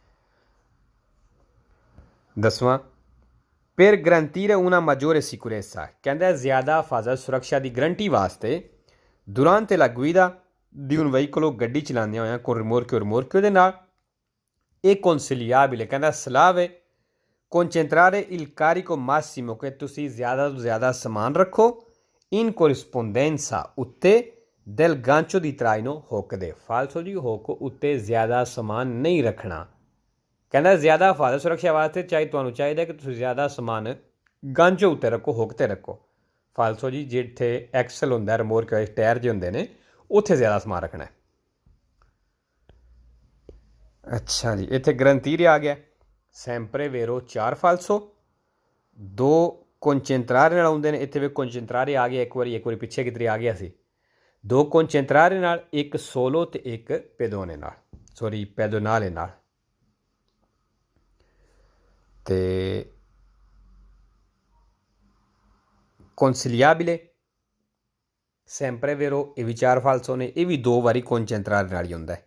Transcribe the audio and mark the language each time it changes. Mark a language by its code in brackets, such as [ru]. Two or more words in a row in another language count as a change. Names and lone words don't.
[pa] 10ਵਾਂ [it] per garantire una maggiore sicurezza [pa] ਕਹਿੰਦਾ ਜ਼ਿਆਦਾ ਹਿਫਾਜ਼ਤ ਸੁਰੱਖਿਆ ਦੀ ਗਰੰਟੀ ਵਾਸਤੇ [it] durante la guida di un veicolo [pa] ਗੱਡੀ ਚਲਾਉਂਦਿਆਂ ਹੋਇਆਂ [it] con rimorchio [pa] ਦੇ ਨਾਲ [it] è consigliabile [pa] ਕਹਿੰਦਾ ਸਲਾਹ ਹੈ [it] concentrare il carico massimo [pa] ਕਿ ਤੁਸੀਂ ਜ਼ਿਆਦਾ ਤੋਂ ਜ਼ਿਆਦਾ ਸਮਾਨ ਰੱਖੋ [it] in corrispondenza [pa] ਉੱਤੇ [it] del gancio di traino [pa] ਹੁੱਕ ਦੇ ਫਾਲਸੋ ਜੀ ਹੁੱਕ ਉੱਤੇ ਜ਼ਿਆਦਾ ਸਮਾਨ ਨਹੀਂ ਰੱਖਣਾ ਕਹਿੰਦਾ ਜ਼ਿਆਦਾ ਹਿਫਾਜ਼ਤ ਸੁਰੱਖਿਆ ਵਾਸਤੇ ਤੁਹਾਨੂੰ ਚਾਹੀਦਾ ਕਿ ਤੁਸੀਂ ਜ਼ਿਆਦਾ ਸਮਾਨ ਗਾਂਚੋ ਉੱਤੇ ਰੱਖੋ ਹੁੱਕ 'ਤੇ ਰੱਖੋ ਫਾਲਸੋ ਜੀ ਜਿੱਥੇ ਐਕਸਲ ਹੁੰਦਾ rimorchio ਟਾਇਰ ਜਿਹੇ ਹੁੰਦੇ ਨੇ ਉੱਥੇ ਜ਼ਿਆਦਾ ਸਮਾਨ ਰੱਖਣਾ ਅੱਛਾ ਜੀ ਇੱਥੇ ਗਰੰਟੀਰੇ ਆ ਗਿਆ [it] sempre vero 4 falso 2 concentrare [pa] ਨਾਲ ਆਉਂਦੇ ਨੇ ਇੱਥੇ ਵੀ concentrare ਆ ਗਿਆ ਇੱਕ ਵਾਰੀ ਪਿੱਛੇ ਕਿਧਰੇ ਆ ਗਿਆ ਸੀ 2 concentrare ਨਾਲ ਇੱਕ solo ਤੇ ਇੱਕ pedone ਨਾਲ pedonale ਨਾਲ ਤੇ consigliabile ਸੈਂਪਰੇਵੇਰੋ ਇਹ ਵੀ 4 ਫਾਲਸੋ ਨੇ, ਇਹ ਵੀ 2 ਵਾਰੀ ਕੋਨਚੈਂਟਰਾਰੇ ਨਾਲ ਹੀ ਹੁੰਦਾ ਹੈ।